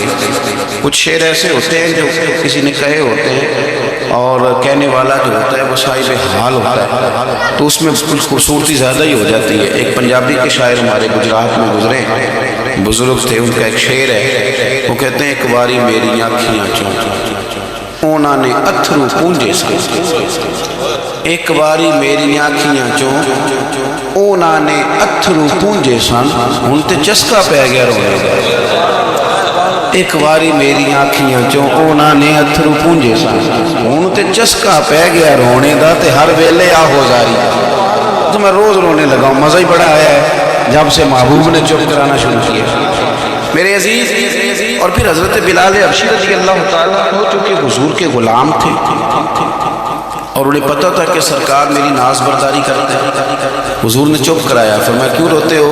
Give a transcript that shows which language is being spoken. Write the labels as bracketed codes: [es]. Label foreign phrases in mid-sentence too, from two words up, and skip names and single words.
[ur] کچھ شعر ایسے ہوتے ہیں جو کسی نے کہے ہوتے ہیں اور کہنے والا جو ہوتا ہے وہ صاحب حال ہوتا ہے، تو اس میں خوبصورتی زیادہ ہی ہو جاتی ہے۔ ایک پنجابی کے شاعر ہمارے گجرات میں گزرے، بزرگ تھے، ان کا ایک شعر ہے، وہ کہتے ہیں [pa] ایک باری میری آنکھیاں چوں اونا نے اتھرو پونجے سن، ایک باری میری آنکھیاں چوں اونا نے اتھرو پونجے سن، ہن تے چسکا پہ گیا رونے دا، ایک باری میری آنکھیاں چوں اونا نے اتھرو پونجے سن، ہن تے چسکا پہ گیا رونے دا، تے ہر ویلے آہو زاری، [ur] تو میں روز رونے لگا ہوں، مزہ ہی بڑا آیا ہے جب سے محبوب نے چپ کرانا شروع کیا میرے عزیز۔ اور پھر حضرت بلال حبشی [ar] رضی اللہ تعالیٰ عنہ [ur] چونکہ حضور کے غلام تھے اور انہیں پتہ تھا کہ سرکار میری ناز برداری کرتے ہیں، حضور نے چپ کرایا، فرمایا کیوں روتے ہو؟